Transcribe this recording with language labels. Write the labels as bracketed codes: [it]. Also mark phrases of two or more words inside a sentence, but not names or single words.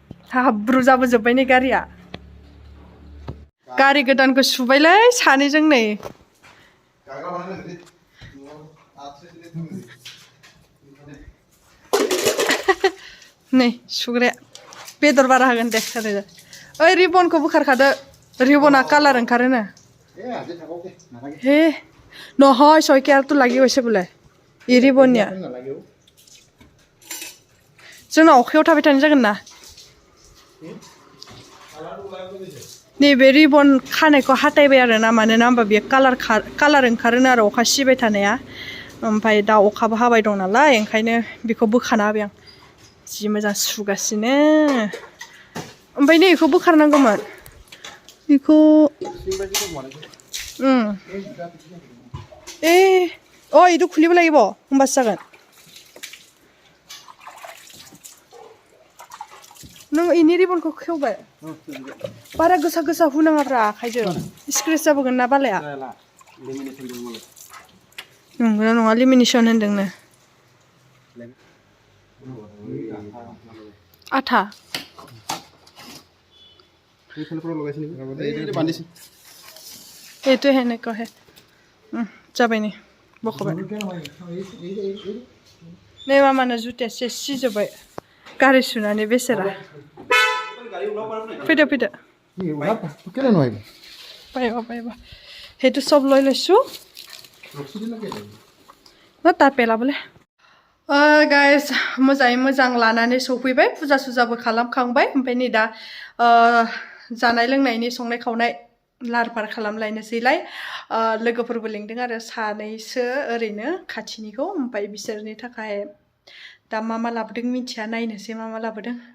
[brx] हाब्रु जाबोजोब्बाय नै गारिया गारि गोदानखौ सुबायलै सानैजों नै नै सुग्राया बेदर बारा होगोन दे ओइ रिबनखौ बोखारखादो रिबना कालार ओंखारोनो हे [as] নহয় শইকীয়াৰটো লাগি গৈছে বোলে ই [brx] रिबननिया जोंना अखायाव थाबाय थानाय जागोन ना नैबे रिबन खानायखौ हाथायबाय आरो ना मानोना होमबा बेयो कालार ओंखारोनो आरो अखा सिबाय थानाया ओमफ्राय दा अखाबो हाबाय दं नालाय ओंखायनो बेखौ बोखाना होबाय आं जि मोजां सुगासिनो ओमफ्राय नै बेखौ बोखारनांगौमोन बेखौ [as] এইটো খুলিব লাগিব [brx] होमबासो जागोन नों इनि रिबनखौ खेवबाय बारा गोसा गोसा हुनाङाब्रा आखाइजों स्क्रेच जाबोगोन ना बालाया नंगौना नङा लेमिनेसन होनदोंनो आथा [as] এইটো সেনেকুৱাহে [brx] जाबाय नै बख'बाय नै मामानो जुथाया सिजोब्बाय गारि सुनानै बेसेरा फैदो फैदो [as] পাৰিবা সেইটো চব লৈ লৈছো তাৰ পেলাবলে [brx] गाइस मोजाङै मोजां लानानै सफैबाय फुजा सुजाबो खालामखांबाय ओमफ्राय नै दा जानाय लोंनायनि संनाय खावनाय लाहार फाहार खालामलायनोसैलाय लोगोफोरबो लिंदों आरो सानैसो ओरैनो खाथिनिखौ ओमफ्राय बिसोरनि थाखाय दा मा लाबोदों मिथिया नायनोसै मा लाबोदों